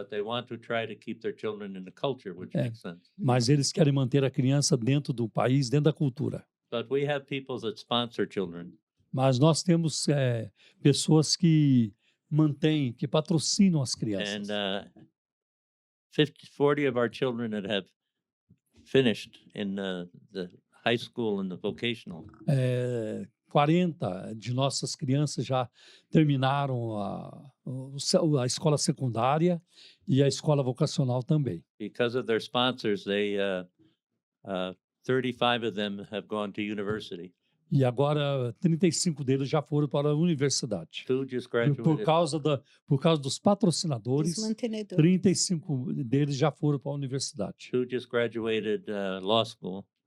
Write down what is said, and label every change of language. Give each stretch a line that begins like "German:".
English: But they want to try to keep their children in the culture, which makes sense.
Portuguese: Mas eles querem manter a criança dentro do país, dentro da cultura.
English: But we have people that sponsor children.
Portuguese: Mas nós temos pessoas que mantêm, que patrocinam as crianças.
English: And 40 of our children that have finished in the high school and the vocational.
Portuguese: 40 de nossas crianças já terminaram a escola secundária e a escola vocacional também.
English: Because of their sponsors, 35 of them have gone to university.
Portuguese: E agora 35 deles já foram para a universidade.
English: 2 just
Portuguese: Por
English: graduated.
Portuguese: causa dos patrocinadores, Dos mantenedores. 35 deles já foram para a universidade.
English: 2 just graduated law school.